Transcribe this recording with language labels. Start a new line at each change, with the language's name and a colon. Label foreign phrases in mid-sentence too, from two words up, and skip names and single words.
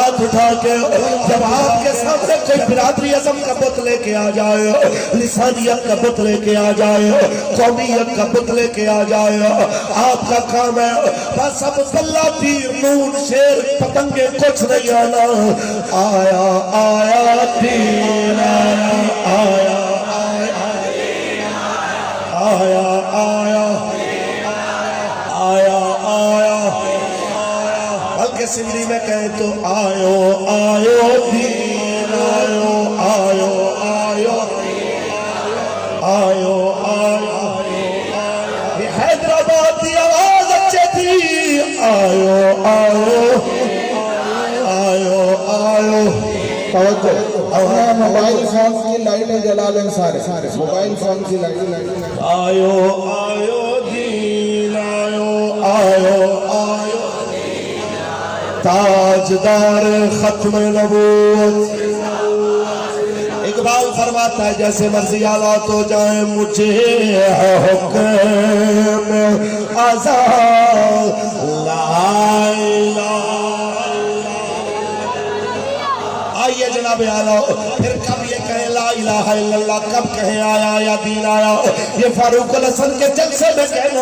Urdu: اٹھا کے جب آپ کے سامنے کوئی برادری اعظم کا بت لے کے آ جائے، لسانیت کا بت لے کے آ جائے، قومیت کا بت لے کے آ جائے، آپ کا کام ہے بس اب بلہ تیر نون شیر پتنگے کچھ نہیں آنا، آیا آیا دین آیا آیا آیا آیا آیا بلکہ سندھی میں کہیں تو
Sindhi: آیو آیو دین آیو آیو آیو آیو آیو
Urdu: یہ حیدرآباد کی آواز اچھے تھی،
Sindhi: آیو آیو آیو آیو
Urdu: اپنا موبائل فون کی لائٹیں جلا لیں سارے موبائل فون کی لائٹیں
Sindhi: آیو آیو دین آیو آیو آیو
Urdu: تاجدار ختم نبوت۔ اقبال فرماتا ہے جیسے مرضی آلات ہو جائیں مجھے حکم آزاد
Arabic: لا الہ۔
Urdu: آئیے جناب اعلیٰ پھر کب یہ کہیں
Arabic: لا الہ الا اللہ،
Urdu: کب کہیں آیا یا دین آیا، یہ فاروق الحسن کے جلسے میں کہنا